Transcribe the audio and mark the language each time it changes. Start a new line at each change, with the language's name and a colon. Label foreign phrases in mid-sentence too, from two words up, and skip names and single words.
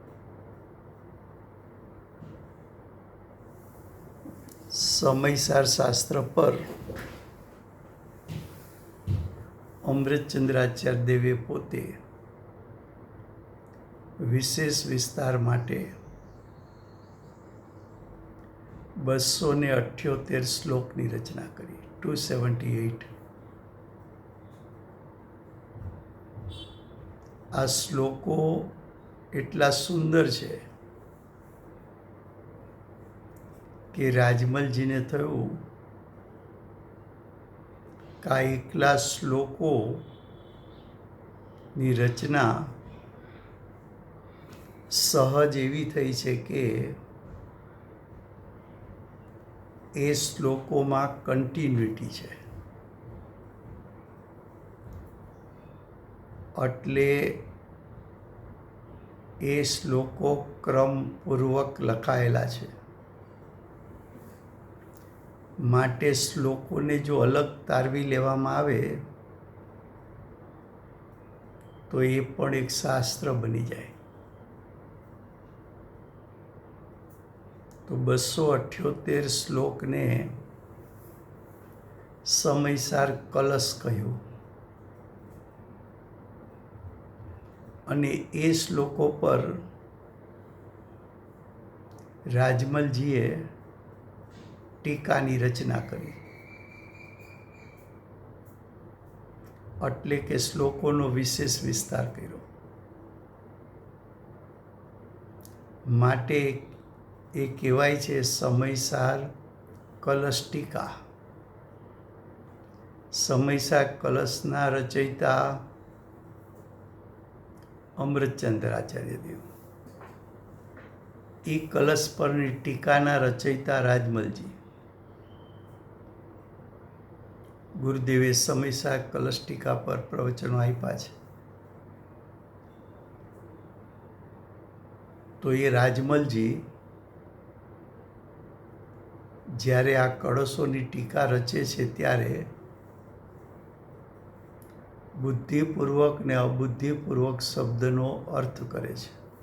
Gujarati: સમયસાર શાસ્ત્ર પર અમૃતચંદ્રાચાર્ય દેવે પોતે વિશેષ વિસ્તાર માટે 278 શ્લોકની રચના કરી। 278 આ શ્લોકો એટલા સુંદર છે કે રાજમલજીને થયું કે એકલા શ્લોકોની રચના સહજ એવી થઈ છે કે એ શ્લોકોમાં કન્ટિન્યુટી છે। એટલે એ શ્લોકો ક્રમપૂર્વક લખાયેલા છે, માટે શ્લોકોને જો અલગ તારવી લેવામાં આવે તો એ પણ એક શાસ્ત્ર બની જાય। તો 278 શ્લોકને સમયસાર કળશ કહ્યો અને એ શ્લોકો પર રાજમલજીએ ટીકાની રચના કરી। એટલે કે શ્લોકોનો વિશેષ વિસ્તાર કર્યો। માટે એ કહેવાય છે સમયસાર કળશ ટીકા। સમયસાર કળશના રચયિતા અમૃતચંદ્રાચાર્ય દેવ, એ કળશ પરની ટીકાના રચયિતા રાજમલજી। ગુરુદેવે સમયસાર કળશ ટીકા પર પ્રવચનો આપ્યાં છે। તો એ રાજમલજી જ્યારે આ કળશોની ટીકા રચે છે ત્યારે બુદ્ધિપૂર્વક ને અબુદ્ધિપૂર્વક શબ્દનો અર્થ કરે છે.